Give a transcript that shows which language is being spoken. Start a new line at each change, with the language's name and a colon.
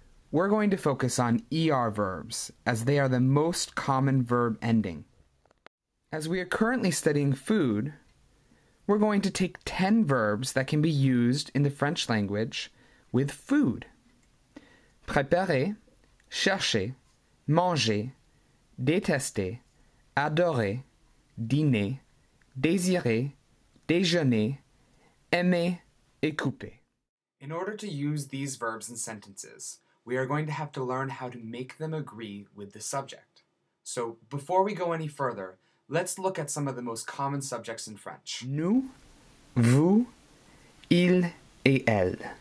English: We're going to focus on ER verbs, as they are the most common verb ending. As we are currently studying food, we're going to take 10 verbs that can be used in the French language with food.
French: Préparer, chercher, manger, détester, adorer, dîner, désirer, déjeuner, aimer, et couper.
English: In order to use these verbs in sentences, we are going to have to learn how to make them agree with the subject. So before we go any further, let's look at some of the most common subjects in French.
French: Nous, vous, il, et elle.